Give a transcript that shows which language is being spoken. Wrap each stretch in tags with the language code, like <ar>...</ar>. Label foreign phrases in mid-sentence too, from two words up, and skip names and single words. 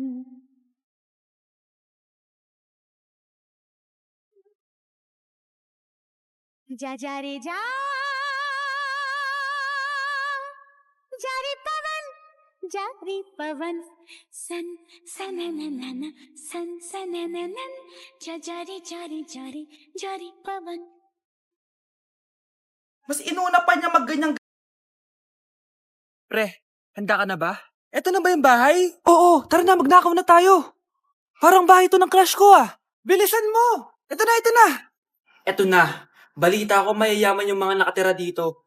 <hi>जा जा रे जा जारी पवन सन सनननन सन सनननन जा जारी जारी जारी जारी पवन.</hi> <tl>Mas inuna pa niya magganyang... Pre, handa ka na ba? Eto na ba yung bahay? Oo, tara na, magnakaw na tayo. Parang bahay to ng crush ko ah. Bilisan mo! Eto na, eto na! Eto na. Balita ko mayayaman yung mga nakatira dito.</tl>